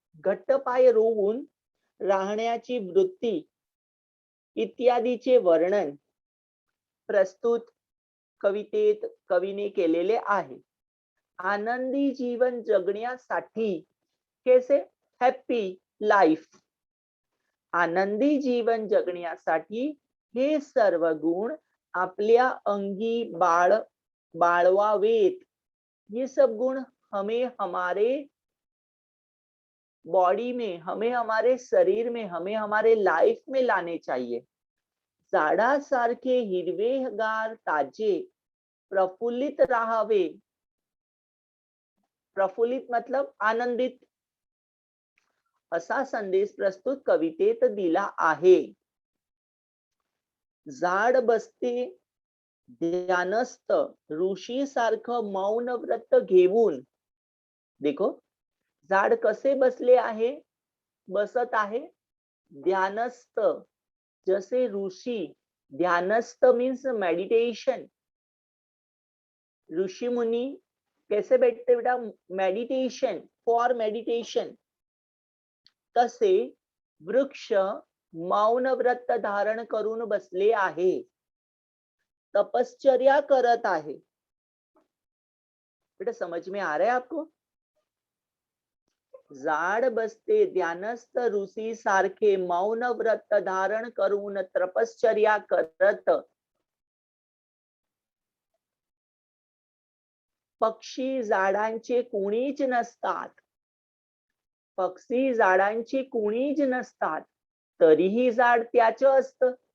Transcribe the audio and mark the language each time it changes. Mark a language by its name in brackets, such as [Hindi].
[Marathi] घट्ट पाय रोवून राहण्याची वृत्ती इत्यादीचे वर्णन प्रस्तुत कवितेत कवीने केलेले आहे. आनंदी जीवन जगण्यासाठी कैसे? [English] Happy life. [Marathi] आनंदी जीवन जगण्यासाठी हे सर्व गुण आपल्या अंगी बाळवावेत. [Hindi] ये सब गुण हमें हमारे बॉडी में, हमें हमारे शरीर में, हमें हमारे लाइफ में लाने चाहिए. [Marathi] झाडासारखे हिरवेगार ताजे प्रफुल्लित राहावे. प्रफुल्लित मतलब आनंदित. असा संदेश प्रस्तुत कवितेत दिला आहे. झाड बसते ध्यानस्थ ऋषी सारखं मौन व्रत घेऊन. देखो झाड कसे बसले आहे, बसत आहे ध्यानस्थ, जसे ऋषी. [English] ध्यानस्थ means meditation. [Hindi] ऋषी मुनी कैसे बैठते बेटा? [English] Meditation, for meditation. [Marathi] तसे वृक्ष मौन व्रत धारण करून बसले आहे, तपश्चर्या करत आहे. [Hindi] बेटा समझ में आ रहा है आपको? [Marathi] झाड बसते ध्यानस्थ ऋषी सारखे मौन व्रत धारण करून तपश्चर्या करत. पक्षी झाडांचे कुणीच नसतात. पक्षी झाडांची कुणीच नसतात, तरीही झाड त्याचं असतं.